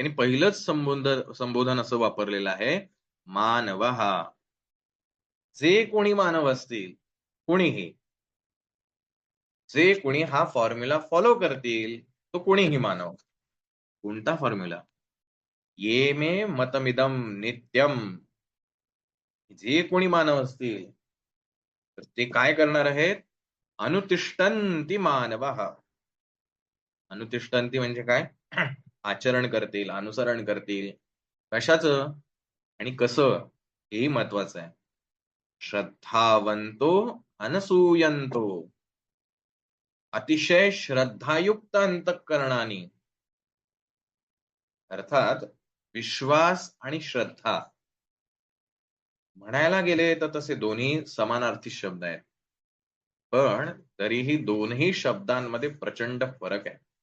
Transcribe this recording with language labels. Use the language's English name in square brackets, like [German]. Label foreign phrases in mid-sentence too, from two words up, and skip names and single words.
[Marathi] त्यांनी पहिलंच संबोधन असं वापरलेलं आहे, मानव हा. जे कोणी मानव असतील, कोणीही जे कोणी हा [English] formula follow [Marathi] करतील तो कोणीही मानव. कोणता फॉर्म्युला? [Sanskrit] ये मे मतमिदम नित्यम. [Marathi] जे कोणी मानव असतील तर ते काय करणार आहेत? [Sanskrit] अनुतिष्ठन्ति मानवः. [Marathi] अनुतिष्ठन्ति म्हणजे काय? आचरण करतील, अनुसरण करतील. कशाचं आणि कसं, हेही महत्वाचं आहे. [Sanskrit] श्रद्धावंतो अनसूयंतो. [Marathi] अतिशय श्रद्धायुक्त अंतःकरणाने, अर्थात विश्वास आणि श्रद्धा म्हणायला गेले तर तसे दोन्ही समानार्थी शब्द आहेत, पण तरीही दोन्ही शब्दांमध्ये प्रचंड फरक आहे.